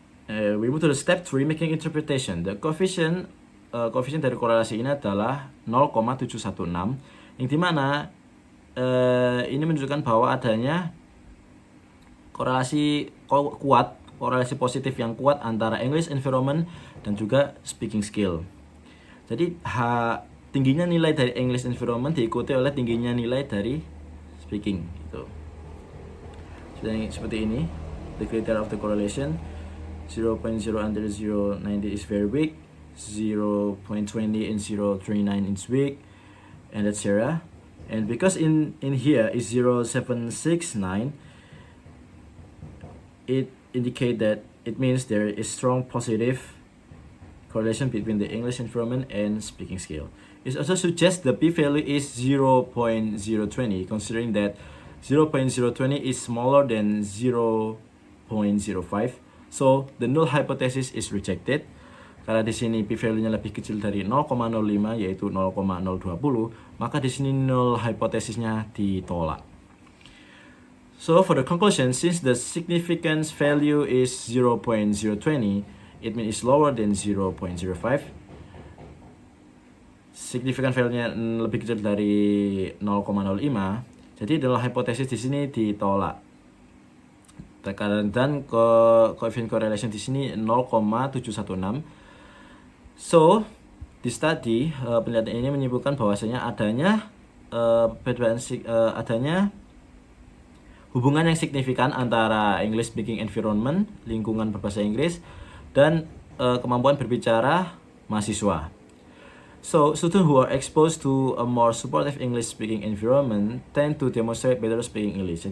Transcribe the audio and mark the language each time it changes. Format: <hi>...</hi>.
<en>We move to the step 3, making interpretation. The coefficient</en> <id>dari korelasi ini adalah 0,716, yang dimana ini menunjukkan bahwa adanya korelasi positif yang kuat antara</id> <en>English environment</en> <id>dan juga</id> <en>speaking skill.</en> <id>Jadi tingginya nilai dari English environment diikuti oleh tingginya nilai dari speaking gitu. Seperti ini,</id> <en>the criteria of the correlation. 0.0 under 0.90 is very weak, 0.20 and 0.39 is weak, and etc. And because in here is 0.769, it indicate that it means there is strong positive correlation between the English environment and speaking skill. It also suggests the p-value is 0.020, considering that 0.020 is smaller than 0.05. So the null hypothesis is rejected.</en> <id>Karena di sini p-value-nya lebih kecil dari 0,05 yaitu 0,020, maka di sini null hypothesisnya ditolak.</id> <en>So for the conclusion, since the significance value is 0.020, it means it's lower than 0.05.</en> <id>Significant value-nya lebih kecil dari 0,05, jadi null hypothesis di sini ditolak. Dan</id> <en>coefficient correlation</en> <id>di sini 0,716. So, di study penelitian ini menyebutkan bahwasanya adanya hubungan yang signifikan antara</id> <en>English speaking environment,</en> <id>lingkungan berbahasa Inggris, dan kemampuan berbicara mahasiswa.</id> <en>So, students who are exposed to a more supportive English speaking environment tend to demonstrate better speaking English.</en>